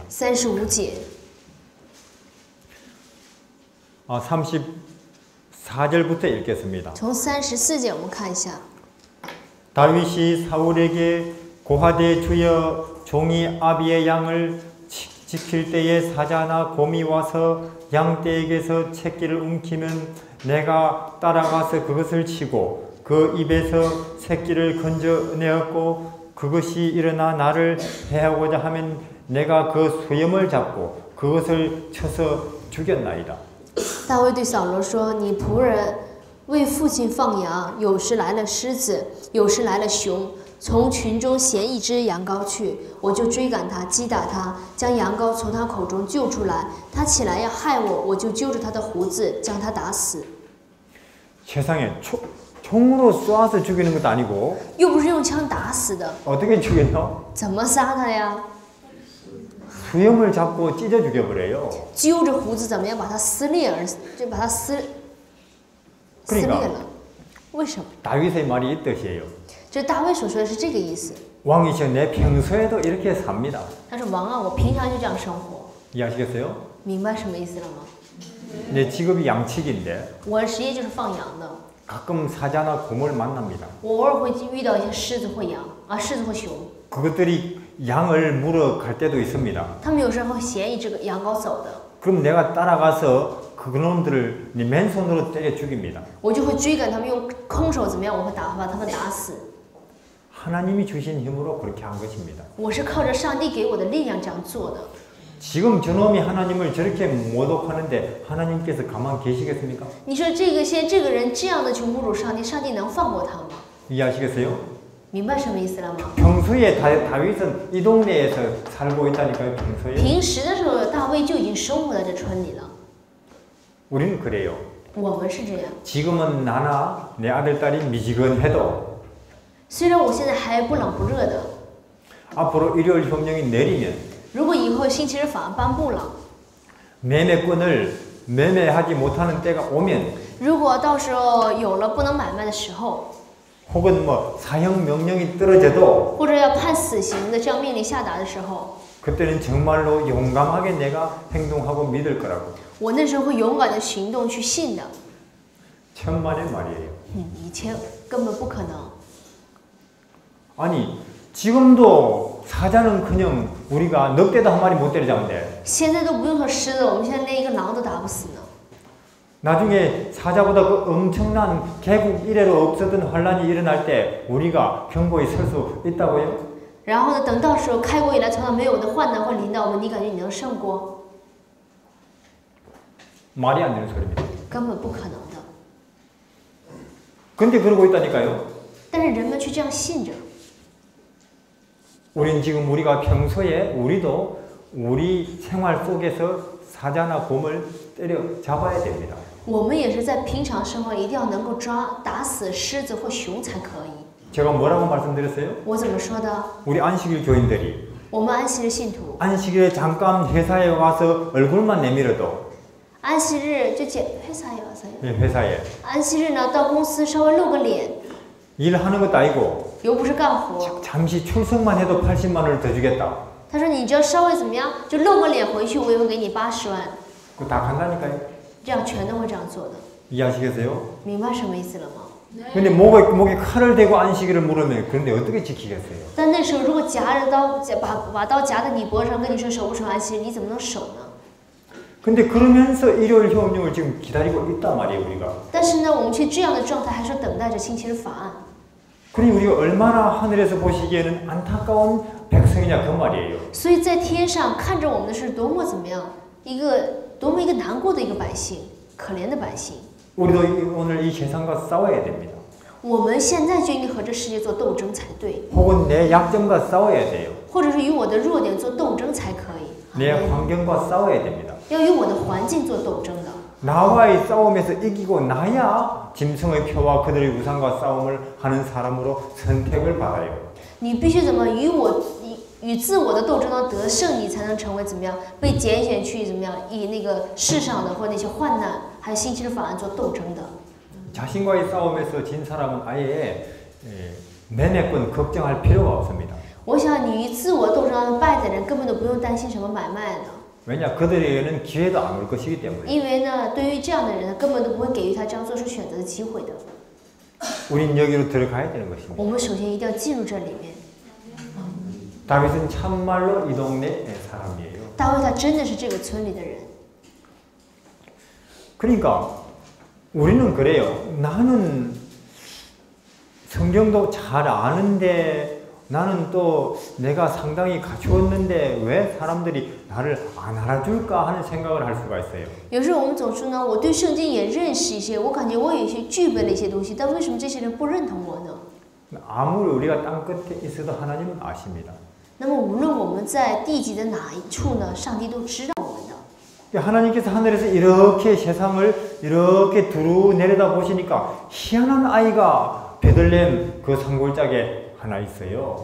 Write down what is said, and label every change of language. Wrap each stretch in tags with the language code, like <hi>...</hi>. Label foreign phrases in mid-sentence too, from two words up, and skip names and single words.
<zh>35 节，</zh> <ko>34절부터 읽겠습니다.</ko> <zh>从34节我们看一下。</zh> <ko>다윗이 사울에게 고하되 주여 종이 아비의 양을 지킬 때에 사자나 곰이 와서 양떼에게서 새끼를 움키면 내가 따라가서 그것을 치고 그 입에서 새끼를 건져내었고 그것이 일어나 나를 해하고자 하면 내가 그 소염을 잡고 그것을 쳐서 죽였나이다.</ko> <zh>大卫对扫罗说：“你仆人为父亲放羊，有时来了狮子，有时来了熊，从群中衔一只羊羔去，我就追赶他，击打他，将羊羔从他口中救出来。他起来要害我，我就揪着他的胡子，将他打死。</zh> <ko>세상에 총으로 쏴서 죽이는 것도 아니고</ko> <zh>又不是用枪打死的，</zh> <ko>어떻게 죽였나?</ko> <zh>怎么杀他呀？</zh> <ko>수염을 잡고 찢어 죽여버려요.</ko> <zh>揪着胡子怎么样把他撕裂就把他撕裂了？为什么？</zh> <ko>다윗의 말이 이 뜻이에요.</ko> <zh>这大卫所说的是这个意思。</zh> <ko>왕이시여 내 평소에도 이렇게 삽니다.</ko> <zh>他说：“王啊，我平常就这样生活，</zh> <ko>이해하시겠어요?</ko> <zh>明白什么意思了吗？</zh> <ko>내 직업이 양치기인데</ko> <zh>我的职业就是放羊的，</zh> <ko>가끔 사자나 곰을 만납니다.</ko> <zh>我偶尔会遇到一些狮子或羊啊，狮子或熊，</zh> <ko>그것들이 양을 물어 갈 때도 있습니다.</ko> <zh>他们有时候会衔一只羊羔走的，</zh> <ko>그럼 내가 따라가서 그놈들을 맨손으로 때려 죽입니다.</ko> <zh>我就会追赶他们，用空手怎么样？我会把他们打死。</zh> <ko>하나님이 주신 힘으로 그렇게 한 것입니다.</ko> <zh>我是靠着上帝给我的力量这样做的。</zh> <ko>지금 저놈이 하나님을 저렇게 모독하는데 하나님께서 가만 계시겠습니까?</ko> <zh>你说现在这个人这样的去侮辱上帝，上帝能放过他吗？</zh> <ko>이해하시겠어요?</ko> <zh>明白什么意思了吗？</zh> <ko>평소에 다윗은 이 동네에서 살고 있다니까요. 평소에</ko> <zh>平时的时候，大卫就已经生活在这村里了。</zh> <ko>우리는 그래요.</ko> <zh>我们是这样。</zh> <ko>지금은 나나 내 아들 딸이 미지근해도</ko> <zh>虽然我现在还不冷不热的，</zh> <ko>앞으로 일요일 협령이 내리면</ko> <zh>如果以后星期日法案颁布了，</zh> <ko>매매권을 매매하지 못하는 때가 오면</ko> <zh>如果到时候有了不能买卖的时候，</zh> <ko>혹은 뭐 사형 명령이 떨어져도</ko> <zh>或者要判死刑的这样命令下达的时候，</zh> <ko>그때는 정말로 용감하게 내가 행동하고 믿을 거라고.</ko> <zh>我那时候会勇敢的行动去信的。</zh> <ko>천만의 말이에요.</ko> <zh>以前根本不可能。</zh> <ko>아니 지금도 사자는커녕 우리가 늑대도 한 마리 못 때려잡는데</ko> <zh>现在都不用说狮子，我们现在连一个狼都打不死呢。</zh> <ko>나중에 사자보다 그 엄청난 개국 이래로 없었던 환란이 일어날 때 우리가 경고에 설 수 있다고요?</ko> <zh>然后呢，等到时候开国以来从来没有的患难会临到我们，你感觉你能胜过？</zh> <ko>말이 안 되는 소리입니다.</ko> <zh>根本不可能的。</zh> <ko>근데 그러고 있다니까요.</ko> <zh>但是人们却这样信着。</zh> <ko>우린 지금 우리가 평소에 우리도 우리 생활 속에서 사자나 곰을 때려 잡아야 됩니다.</ko> <zh>我们也是在平常生活一定要能够打死狮子或熊才可以。</zh> <ko>제가 뭐라고 말씀드렸어요?</ko> <zh>我怎么说的？</zh> <ko>우리 안식일 교인들이</ko> <zh>我们安息日信徒，</zh> <ko>안식일에 잠깐 회사에 와서 얼굴만 내밀어도</ko> <zh>安息日就</zh> <ko>회사에 와서요. 예, 회사에</ko> <zh>安息日呢，到公司稍微露个脸，</zh> <ko>일하는 것도 아니고</ko> <zh>又不是干活。</zh> <ko>잠시 출석만 해도 80만 원을 더 주겠다.</ko> <zh>他说你只要稍微怎么样，就露个脸回去，我也会给你80万。</zh> <ko>그거 다 간다니까요.</ko> <zh>这样全都会这样做的，</zh> <ko>이해하시겠어요?</ko> <zh>明白什么意思了吗？</zh> <ko>근데 목에 칼을 대고 안식일을 물으면 그런데 어떻게 지키겠어요?</ko> <zh>但那时候如果夹着刀，把刀夹在你脖子上，跟你说守不守安息日，你怎么能守呢？</zh> <ko>근데 그러면서 일요일 효험령을 지금 기다리고 있단 말이에요, 우리가.</ko> <zh>但是呢，我们却这样的状态，还是等待着星期日法案。</zh> <ko>그러니 우리가 얼마나 하늘에서 보시기에는 안타까운 백성이냐 그 말이에요.</ko> <zh>所以在天上看着我们的是多么怎么样，多么一个难过的一个百姓，可怜的百姓。</zh> <ko>우리도 오늘 이 세상과 싸워야 됩니다.</ko> <zh>我们现在就应该和这世界做斗争才对，</zh> <ko>혹은 내 약점과 싸워야 돼요.</ko> <zh>或者是与我的弱点做斗争才可以。</zh> <ko>내 환경과 싸워야 됩니다.</ko> <zh>要与我的环境做斗争的。</zh> <ko>나와의 싸움에서 이기고 나야 짐승의 표와 그들의 우상과 싸움을 하는 사람으로 선택을 받아요.</ko> <zh>你必须怎么与自我的斗争当中得胜，你才能成为怎么样被拣选去怎么样以那个世上的或那些患难还有星期日法案做斗争的。</zh> <ko>자신과의 싸움에서 진 사람은 아예 매매권 걱정할 필요가 없습니다.</ko> <zh>我想你与自我斗争当中败的人根本都不用担心什么买卖的。</zh> <ko>왜냐 그들에게는 기회도 안 올 것이기 때문에.</ko> <zh>因为呢，对于这样的人，根本都不会给予他这样做出选择的机会的。</zh> <ko>우린 여기로 들어가야 되는 것입니다.</ko> <zh>我们首先一定要进入这里面。</zh> <ko>다윗은 참말로 이 동네 사람이에요.</ko> <zh>大卫他真的是这个村里的人。</zh> <ko>그러니까 우리는 그래요. 나는 성경도 잘 아는데 나는 또 내가 상당히 갖추었는데 왜 사람들이 나를 안 알아줄까 하는 생각을 할 수가 있어요.</ko> <zh>有时候我们总说呢，我对圣经也认识一些，我感觉我有一些具备了一些东西，但为什么这些人不认同我呢？</zh> <ko>아무리 우리가 땅 끝에 있어도 하나님은 아십니다.</ko> <zh>那么无论我们在地极的哪一处呢，上帝都知道我们的。</zh> <ko>하나님께서 하늘에서 이렇게 세상을 이렇게 두루 내려다 보시니까 희한한 아이가 베들레헴 그 산골짜기에 하나 있어요.</ko>